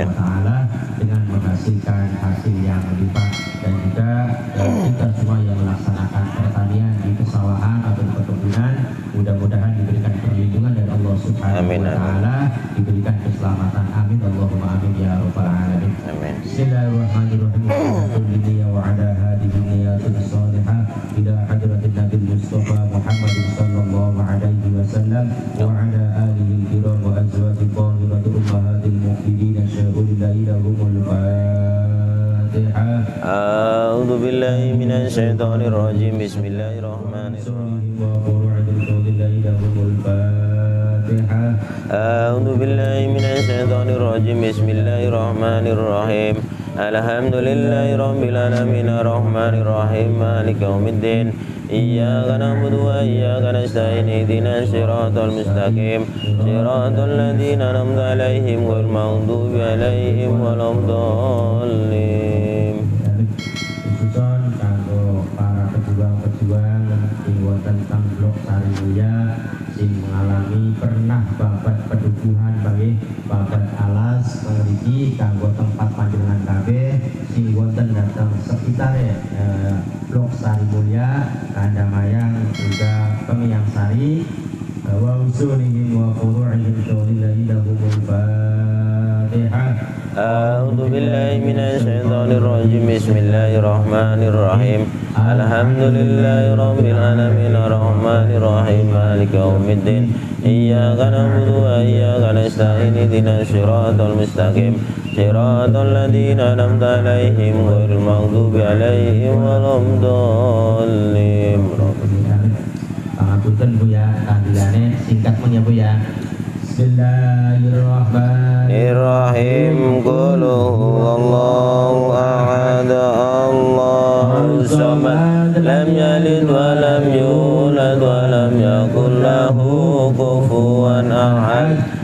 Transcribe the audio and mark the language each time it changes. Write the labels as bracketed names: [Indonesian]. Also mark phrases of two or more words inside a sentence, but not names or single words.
[Indonesian] Taala dengan menghasilkan hasil yang melimpah, dan juga kita semua yang melaksanakan pertanian di pesawahan atau di perkebunan mudah-mudahan diberikan perlindungan dari Allah Subhanahu Amin, [Arabic] وتعالى, [Indonesian] diberikan keselamatan. [Arabic] آمين اللهم آمين يا رب العالمين. آمين. بسم الله الرحمن الرحيم. الحمد لله وعلى هذه النية الصالحة إلى حضرة النبي المصطفى محمد صلى الله عليه وسلم وعلى آله الكرام وأزواجه الطاهرات أمهات المؤمنين شيء لله لهم الفاتحة. أعوذ بالله من الشيطان الرجيم. بسم الله الرحمن الرحيم. أعوذ بالله من الشيطان الرجيم. بسم الله الرحمن الرحيم. الحمد لله رب العالمين الرحمن الرحيم مالك يوم الدين. إياك نعبد وإياك نستعين اهدنا الصراط المستقيم صراط الذين أنعمت عليهم غير المغضوب عليهم ولا الضالين. [Javanese] Khususon kanggo para pejuang-pejuang sing wonten teng Blok Sarimulya sing mengalami pernah babat pedukuhan bagi babat alas mriki kanggo tempat panjenengan kabeh sing wonten datang sekitar Blok Sarimulya, Kandamayang juga Pemiyang Sari [Arabic] وأصولهم وفروعهم شيء لله لهم الفاتحة. أعوذ بالله من الشيطان الرجيم. بسم الله الرحمن الرحيم. الحمد لله رب العالمين الرحمن الرحيم مالك يوم الدين. إياك نعبد وإياك نستعين اهدنا الصراط المستقيم صراط الذين أنعمت عليهم غير المغضوب عليهم ولا الضالين. [Javanese] Pangapunten Bu ya, [Indonesian] tahlilannya singkat [Javanese] ya Bu ya. [Arabic] بسم الله الرحمن الرحيم. قل هو الله أحد الله الصمد لم يلد ولم يولد ولم يكن له كفوا أحد.